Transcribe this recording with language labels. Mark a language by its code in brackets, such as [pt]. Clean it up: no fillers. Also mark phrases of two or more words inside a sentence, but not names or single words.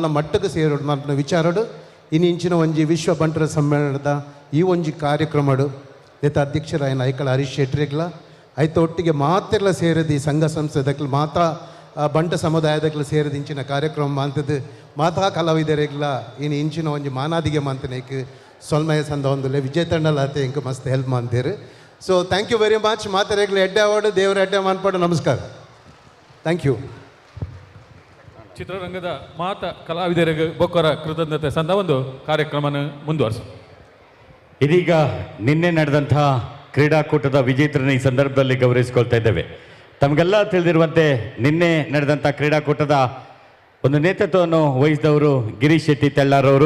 [tcy] ಮಟ್ಟಕ್ಕೆ ಸೇರೋಡು ನನ್ನ ವಿಚಾರಡು ಇನ್ನಿಂಚಿನ ಒಂಜಿ ವಿಶ್ವ ಬಂಟರ ಸಮ್ಮೇಳನದ ಈ ಒಂಜಿ ಕಾರ್ಯಕ್ರಮಡು ನೆತ್ತ ಅಧ್ಯಕ್ಷರಾಯನ ಐಕಳ ಹರೀಶ್ ಶೆಟ್ರಿಗ್ಲ ಐತ ಒಟ್ಟಿಗೆ ಮಾತೆಲ್ಲ ಸೇರಿದ ಈ ಸಂಘ ಸಂಸ್ಥೆದಕ್ಲು ಮಾತಾ ಬಂಟ ಸಮುದಾಯದಕ್ಲು ಸೇರಿದ ಇಂಚಿನ ಕಾರ್ಯಕ್ರಮ ಮಾಂತದ್ದು ಮಾತಾ ಕಲಾವಿದರಿಗ್ಲ ಇನ್ನು ಇಂಚಿನ ಒಂಜಿ ಮಾನಾದಿಗೆ ಮಾಂತನೇಕ್ ಸೊಲ್ಮಯ ಸಂದ ಒಂದುಲೆ ವಿಜಯ ತಂಡಲ ಆತ ಇಂಕ ಮಸ್ತ್ ಹೆಲ್ಪ್ ಮಾಡ್ತೀರಿ. [en] So thank you very much. [tcy] ಮಾತಾರೆಗ್ಲ ಎಡ್ಡೆ ಅವಾರ್ಡು ದೇವರ ಎಡ್ಡೆ ಮಾನ್ಪಾಡು. [kn] ನಮಸ್ಕಾರ. [en] Thank you. [tcy] ಚಿತ್ರರಂಗದ ಮಾತ ಕಲಾವಿದರಿಗೆ ಬೊಕ್ಕರ ಕೃತಜ್ಞತೆ ಸಂದ ಒಂದು ಕಾರ್ಯಕ್ರಮನ ಮುಂದುವರಿಸ. [kn] ಇದೀಗ ನಿನ್ನೆ ನಡೆದಂತಹ ಕ್ರೀಡಾಕೂಟದ ವಿಜೇತರನ್ನು ಈ ಸಂದರ್ಭದಲ್ಲಿ ಗೌರವಿಸಿಕೊಳ್ತಾ ಇದ್ದೇವೆ. ತಮಗೆಲ್ಲ ತಿಳಿದಿರುವಂತೆ ನಿನ್ನೆ ನಡೆದಂಥ ಕ್ರೀಡಾಕೂಟದ ಒಂದು ನೇತೃತ್ವವನ್ನು ವಹಿಸಿದವರು ಗಿರೀಶ್ ಶೆಟ್ಟಿ ತೆಳ್ಳಾರವರು.